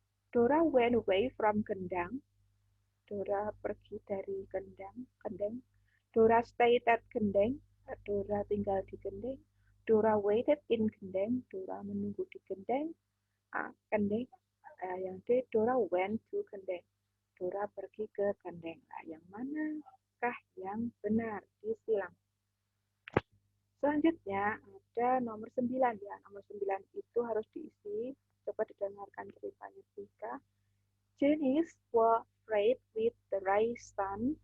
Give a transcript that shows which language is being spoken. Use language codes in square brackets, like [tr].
[en] Dora went away from Kendang. [id] Dora pergi dari Kendeng. [en] Dora stayed at Kendeng. [id] Dora tinggal di Kendeng. [en] Dora waited in Kendeng. [id] Dora menunggu di Kendeng. [en] Kendeng. [id] Yang D, [en] Dora went to Kendeng. [id] Dora pergi ke Kendeng. Nah, yang manakah yang benar? Disilang. Selanjutnya ada nomor 9 ya. Nomor 9 itu harus diisi. Coba didengarkan ceritanya Tika. [en] Genies were afraid with the rising sun.